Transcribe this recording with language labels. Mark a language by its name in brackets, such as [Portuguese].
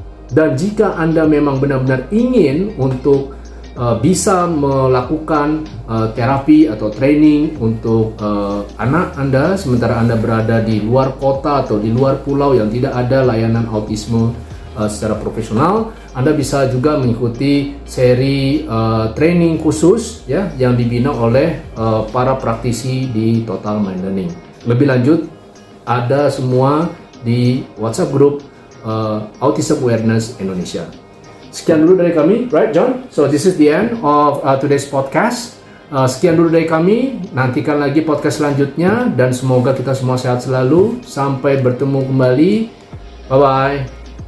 [Indonesian] Dan jika Anda memang benar-benar ingin untuk bisa melakukan terapi atau training untuk anak Anda sementara Anda berada di luar kota atau di luar pulau yang tidak ada layanan autisme secara profesional, Anda bisa juga mengikuti seri training khusus, ya, yang dibina oleh para praktisi di Total Mind Learning. Lebih lanjut ada semua di WhatsApp group Autism Awareness Indonesia. Sekian dulu dari kami, [English] right John? So this is the end of today's podcast. [Indonesian] Sekian dulu dari kami, nantikan lagi podcast selanjutnya dan semoga kita semua sehat selalu. Sampai bertemu kembali, bye-bye.